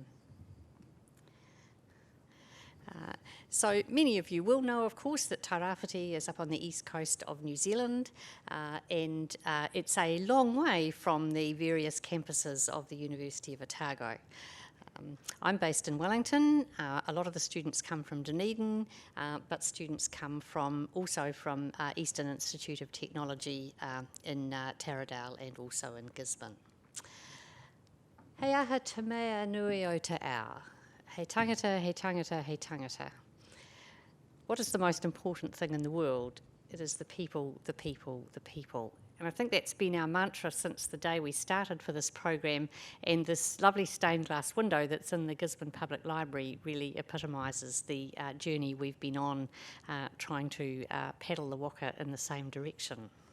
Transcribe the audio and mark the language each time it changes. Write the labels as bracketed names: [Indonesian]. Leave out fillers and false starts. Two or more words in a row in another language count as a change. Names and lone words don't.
[English] So many of you will know, of course, that Taraji is up on the east coast of New Zealand, and it's a long way from the various campuses of the University of Otago. I'm based in Wellington. A lot of the students come from Dunedin, but students come also from Eastern Institute of Technology in Taradale and also in Gisborne. [Māori] Hei aha te mea nui o te ao. Hei tangata, hei tangata, hei tangata. [English] What is the most important thing in the world? It is the people, the people, the people. And I think that's been our mantra since the day we started for this program, and this lovely stained glass window that's in the Gisborne Public Library really epitomises the journey we've been on, trying to paddle the waka in the same direction.